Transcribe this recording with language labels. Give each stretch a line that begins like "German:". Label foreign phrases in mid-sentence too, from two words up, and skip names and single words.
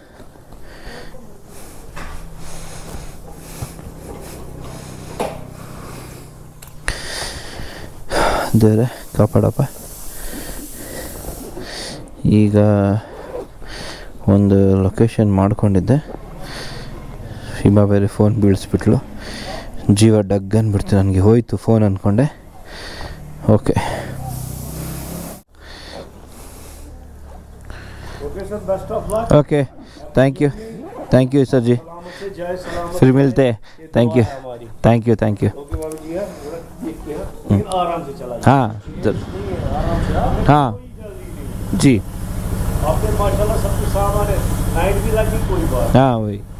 Kannada: ದೇವ್ರೆ ಕಾಪಾಡಪ್ಪ. ಈಗ ಒಂದು ಲೊಕೇಶನ್ ಮಾಡ್ಕೊಂಡಿದ್ದೆ, ಹಿಮ ಬೇರೆ ಫೋನ್ ಬೀಳಿಸ್ಬಿಟ್ಲು. ಜೀವ ಡಗ್ ಅಂದ್ಬಿಡ್ತು ನನಗೆ, ಹೋಯ್ತು ಫೋನ್ ಅಂದ್ಕೊಂಡೆ. ಓಕೆ,
Hindi: ओके,
English: thank you
Hindi: सर जी, फिर मिलते हैं.
English: thank you.
Hindi: हाँ हाँ जी, हाँ वही.